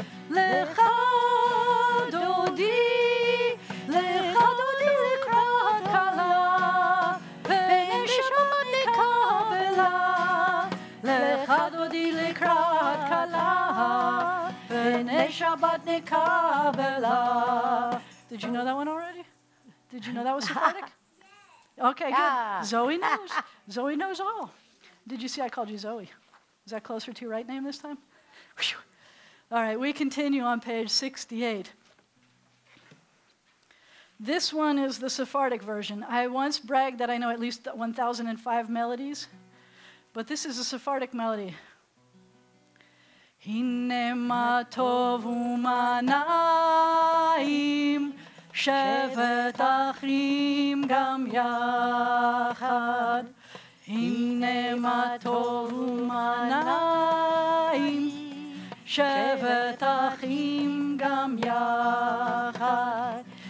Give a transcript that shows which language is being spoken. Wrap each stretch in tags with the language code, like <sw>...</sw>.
<he>לך דודי לקראת כלה, פני שבת נקבלה. לך דודי לקראת כלה, פני שבת נקבלה.</he> <en>Did you know that one already? Did you know that was Sephardic? Okay, Yeah. good. Zoe knows. Zoe knows all. Did you see I called you Zoe? Is that closer to your right name this time? Whew. All right, we continue on page 68. This one is the Sephardic version. I once bragged that I know at least 1,005 melodies, but this is a Sephardic melody.</en> <he>הנה מה טוב ומה נעים, שבת אחים גם יחד. הנה מה טוב ומה נעים, שבת אחים גם יחד.</he>